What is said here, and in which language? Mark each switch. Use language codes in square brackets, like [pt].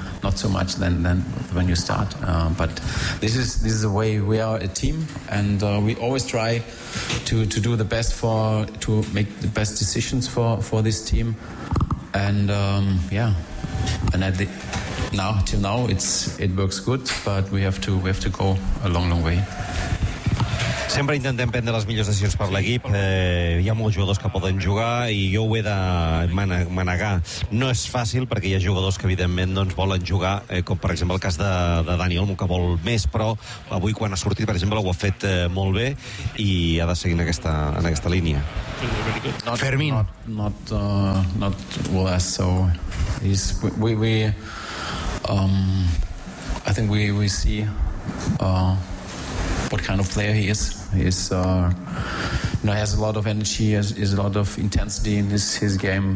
[en] Not so much than when you start, but this is the way we are a team, and we always try to do the best to make the best decisions for this team, and till now it works good, but we have to go a long way. [ca] Sempre intentem prendre les millors decisions per l'equip. Hi ha molts jugadors que poden jugar i jo ho he de manegar. No és fàcil perquè hi ha jugadors que evidentment doncs, volen jugar, com per exemple el cas de Dani Olmo, que vol més, però avui quan ha sortit, per exemple, ho ha fet molt bé i ha de seguir en aquesta línia. Fermín. [en] Not less, so is we I think we see what kind of player he is. He's has a lot of energy, has a lot of intensity in his game.